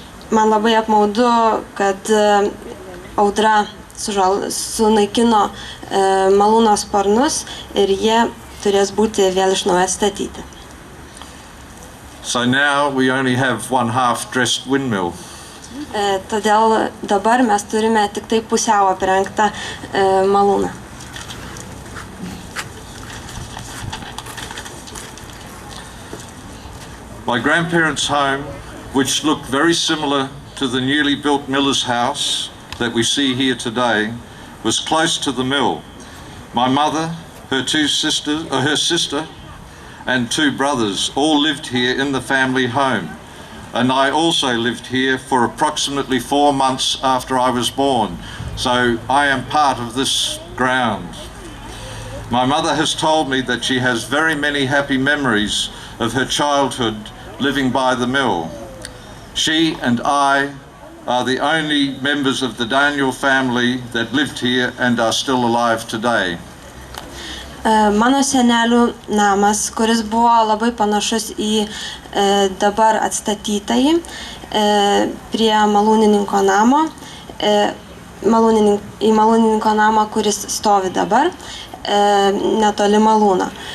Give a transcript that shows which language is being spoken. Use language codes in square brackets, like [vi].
[lt] Man labai apmaudu, kad audra sunaikino malūno sparnus ir jie turės būti vėl iš naujo statyti. [en] So now we only have one half-dressed windmill. [lt] Todėl dabar mes turime tik tai pusiau aprengtą malūną. [en] My grandparents' home, which looked very similar to the newly built miller's house that we see here today, was close to the mill. My mother, her sister and 2 brothers all lived here in the family home, and I also lived here for approximately 4 months after I was born, so I am part of this ground. My mother has told me that she has very many happy memories of her childhood living by the mill. She and I are the only members of the Daniel family that lived here and are still alive today. [lt] Mano senelių namas, kuris buvo labai panašus į dabar atstatytąjį prie malūnininko namo, į malūnininko namą, kuris stovi dabar, netoli malūno.